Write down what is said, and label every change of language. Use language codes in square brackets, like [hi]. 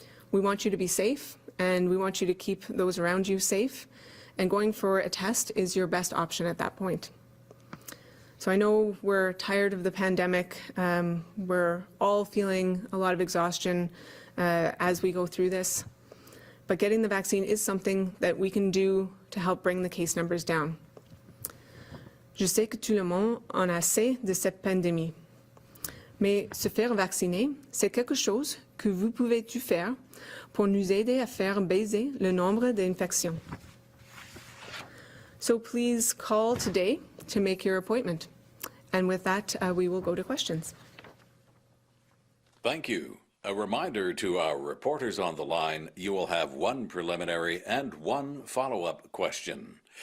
[en] We want you to be safe, and we want you to keep those around you safe, and going for a test is your best option at that point. So I know we're tired of the pandemic. We're all feeling a lot of exhaustion as we go through this. But getting the vaccine is something that we can do to help bring the case numbers down. [fr] Je sais que tout le monde en a assez de cette pandémie. Mais se faire vacciner, c'est quelque chose que vous pouvez-tu faire pour nous aider à faire baisser le nombre d'infections. [en] So please call today to make your appointment. And with that, we will go to questions. Thank you. A reminder to our reporters on the line, you will have one preliminary and one follow-up question.